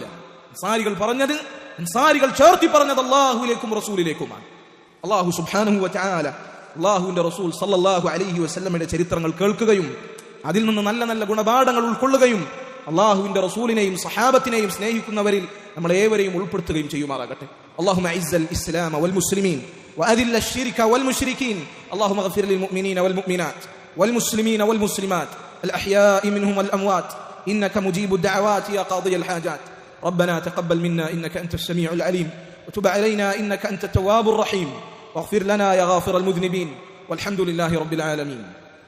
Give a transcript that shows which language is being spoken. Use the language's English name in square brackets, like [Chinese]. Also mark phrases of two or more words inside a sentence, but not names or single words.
[Malayalam] അൻസാരികൾ പറഞ്ഞത്, അൻസാരികൾ ചേർത്തി പറഞ്ഞത് അല്ലാഹുവിലേക്കും റസൂലിലേക്കുമാണ്. അല്ലാഹു [Arabic] سبحانه وتعالى [Malayalam] അല്ലാഹുവിന്റെ റസൂൽ [Arabic] صلى الله عليه وسلم [Malayalam] ചരിത്രങ്ങൾ കേൾക്കുകയും അതിൽ നിന്ന് നല്ല നല്ല ഗുണപാഠങ്ങൾ ഉൾക്കൊള്ളുകയും അല്ലാഹുവിന്റെ റസൂലിനെയും സഹാബത്തിനെയും സ്നേഹിക്കുന്നവരിൽ നമ്മൾ ഏവരെയും ഉൾപ്പെടുത്തുകയും ചെയ്യുമാറാകട്ടെ. [Arabic] اللهم اعز الاسلام والمسلمين واذل الشرك والمشركين. اللهم اغفر للمؤمنين والمؤمنات والمسلمين والمسلمات الاحياء منهم والاموات انك مجيب الدعوات يا قاضي الحاجات. ربنا تقبل منا انك انت السميع العليم وتب علينا انك انت التواب الرحيم واغفر لنا يا غافر المذنبين والحمد لله رب العالمين.